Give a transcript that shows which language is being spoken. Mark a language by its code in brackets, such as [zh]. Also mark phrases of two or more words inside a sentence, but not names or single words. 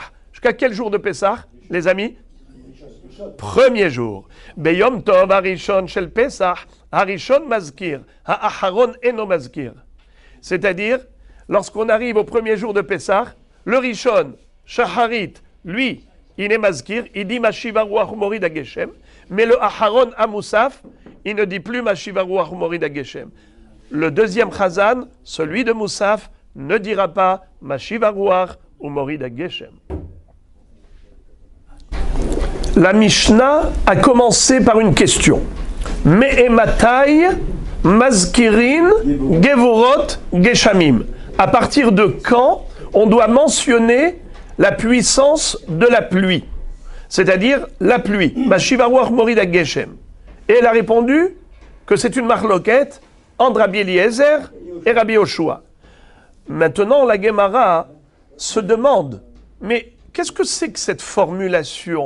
[fr] Jusqu'à quel jour de Pessah, les amis? Premier jour. [he] ביום טוב הראשון של פסח, הראשון מזכיר, האחרון אינו מזכיר. [fr] C'est-à-dire, lorsqu'on arrive au premier jour de Pessah, le Rishon, Shaharit, lui, il est mazkir, il dit [he] משיב רוח מוריד הגשם, [fr] mais le [he] אחרון המוסף, [fr] il ne dit plus [he] משיב רוח מוריד הגשם. [fr] Le deuxième Chazan, celui de Moussaf, ne dira pas [he] משיב רוח [fr] ou [he] מוריד הגשם. [fr] La Mishnah a commencé par une question. [he] מאימתי מזכירין גבורות גשמים. [fr] À partir de quand on doit mentionner la puissance de la pluie, c'est-à-dire la pluie. [he] משיב רוח מוריד הגשם. [fr] Et elle a répondu que c'est une marloquette entre Rabbi Eliezer et Rabbi Yoshua. Maintenant, la Gemara se demande, mais qu'est-ce que c'est que cette formulation?